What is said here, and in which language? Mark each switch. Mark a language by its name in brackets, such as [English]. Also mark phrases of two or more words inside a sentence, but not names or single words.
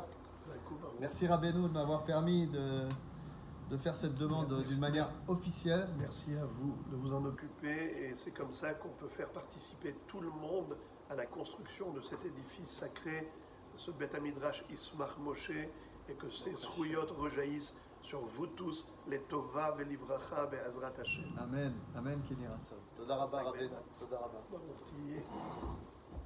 [French] Merci Rabbeinu de m'avoir permis de faire cette demande d'une manière officielle. Merci à vous de vous en occuper et c'est comme ça qu'on peut faire participer tout le monde à la construction de cet édifice sacré, de ce Beth Midrash Ismar Moshe, et que ces Zchuyot rejaillissent sur vous tous, les [Hebrew] טובה ולברכה בעזרת השם. אמן. אמן. תודה רבה רבנו. תודה רבה.